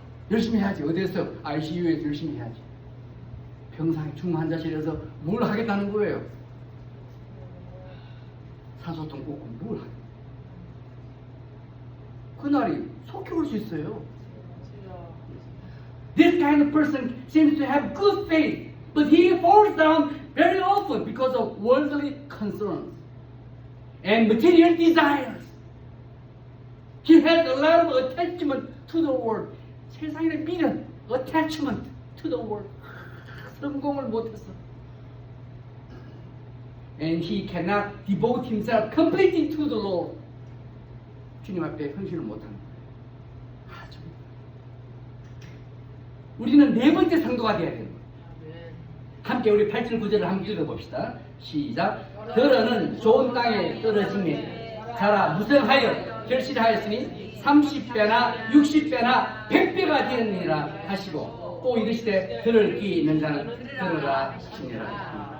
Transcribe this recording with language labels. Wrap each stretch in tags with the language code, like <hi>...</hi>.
<ko>열심히 해야지. 어디에서? ICU에서 열심히 해야지. 병상 중환자실에서 뭘 하겠다는 거예요? 산소통 꽂고 뭘 하겠다. 그날이 속히 올 수 있어요.</ko> <en>This kind of person seems to have good faith, but he falls down very often because of worldly concerns and material desires. He has a lot of attachment to the world.</en> <ko>세상에 미련,</ko> <en>attachment to the world.</en> <ko>성공을 못했어.</ko> <en>And he cannot devote himself completely to the Lord.</en> <ko>주님 앞에 헌신을 못하는 거예요. 좀. 우리는 네 번째 성도가 되어야 되는 거예요. 함께 우리 8절 9절을 함께 읽어봅시다. 시작. 더러는 좋은 땅에 떨어지며 자라 무성하여 결실하였으니 30배나 60배나 100배가 되느니라 하시고 또 이르시되 들을 귀 있는 자는 들으라 하시니라.</ko>